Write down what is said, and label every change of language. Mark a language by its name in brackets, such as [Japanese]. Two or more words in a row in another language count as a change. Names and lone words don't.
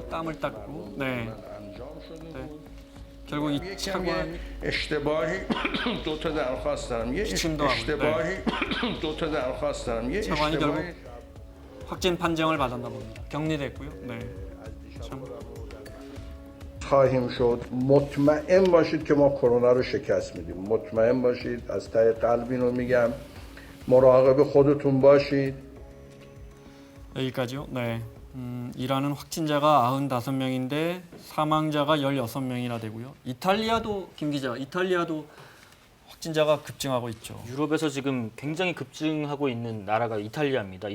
[Korean] 땀을 닦고. 네. 결국 이 차관이 기침도 하고. 차관이 결국 확진 판정을 받았나 봅니다. 격리됐고요. 네. 참. [Persian] خواهیم شد مطمئن باشید که ما کرونا رو شکست میدیم مطمئن باشید از ته قلب اینو میگم مراقب خودتون باشید [Korean] 여기까지요. 네. 이란은 확진자가 95명인데 사망자가 16명이나 되고요. 이탈리아도 김 기자, 이탈리아도 확진자가 급증하고 있죠. 유럽에서 지금 굉장히 급증하고 있는 나라가 이탈리아입니다.